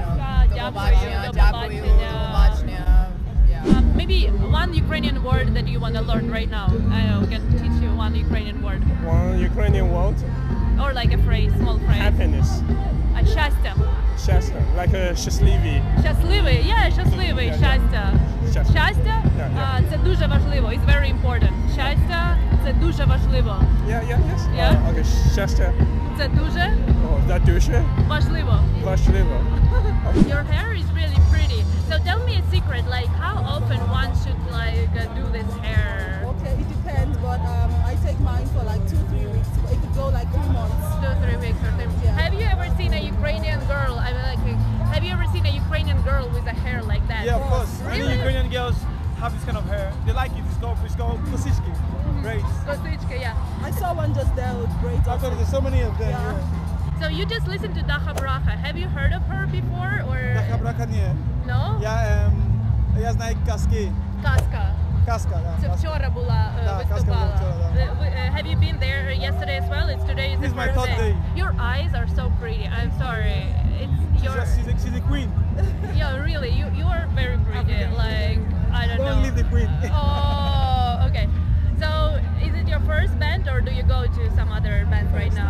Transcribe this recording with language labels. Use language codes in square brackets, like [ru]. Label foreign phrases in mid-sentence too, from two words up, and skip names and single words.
[en] Maybe one Ukrainian word that you want to learn right now. I know, can teach you one Ukrainian word. One Ukrainian word, Or like a phrase, small phrase. happiness. [uk] Щастя. Щастя, [en] like a щасливі. [uk] Щасливий, щасливий, щастя. Щастя. Щастя, це дуже важливо, [en] it's very important. [uk] Щастя, це дуже важливо. [en] Yes. Yeah? Okay, щастя. [uk] Це дуже Це дуже важливо. важливо. [en] Your hair is really pretty. So tell me a secret, like how often one should do this hair? Okay, it depends, but I take mine for like 2-3 weeks. It could go like 3 months. 2-3 weeks or 3 weeks. Yeah. Have you ever seen a Ukrainian girl? I mean, like, have you ever seen a Ukrainian girl with a hair like that? Yeah, of course. Really? Many Ukrainian girls have this kind of hair. They like it. It's called kosички, braids. Kosичka, yeah. I saw one just there with braids. Actually, there's so many of them. Yeah. So you just listened to DakhaBrakha. Have you heard of her before or [uk] DakhaBrakha ні. [en] no? [uk] Я знаю Kazki. Kazka. Kazka, да. Це вчора була Да, Kazka виступала. була вчора, да. [en] Have you been there yesterday as well? It's today is the This is my first third day. Your eyes are so pretty. I'm sorry. It's your She's a queen. yeah, really. You are very pretty. Like I don't know. Don't leave the queen. Oh, okay. So is it your first band or do you go to some other bands right now?